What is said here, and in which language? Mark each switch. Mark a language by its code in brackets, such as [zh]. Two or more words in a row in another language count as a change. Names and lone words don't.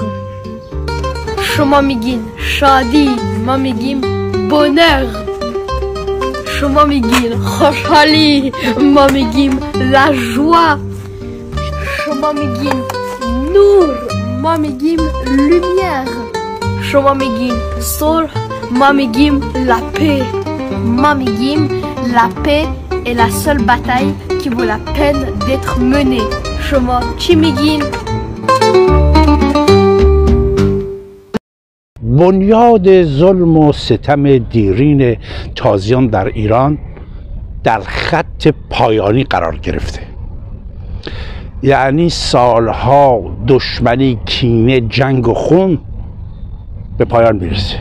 [fa] شما میگین شادی، ما میگیم بونر. شما میگین خوشحالی، ما میگیم [fr] la joie. [fa] شما میگین نور، ما میگیم lumière. شما میگین صلح، ما میگیم [fr] la paix. [fa] ما میگیم [fr] la paix est la seule bataille qui vaut la peine d'être menée. [fa] شما چی میگین؟ بنیاد ظلم و ستم دیرین تازیان در ایران در خط پایانی قرار گرفته. یعنی سالها دشمنی، کینه، جنگ و خون به پایان میرسه.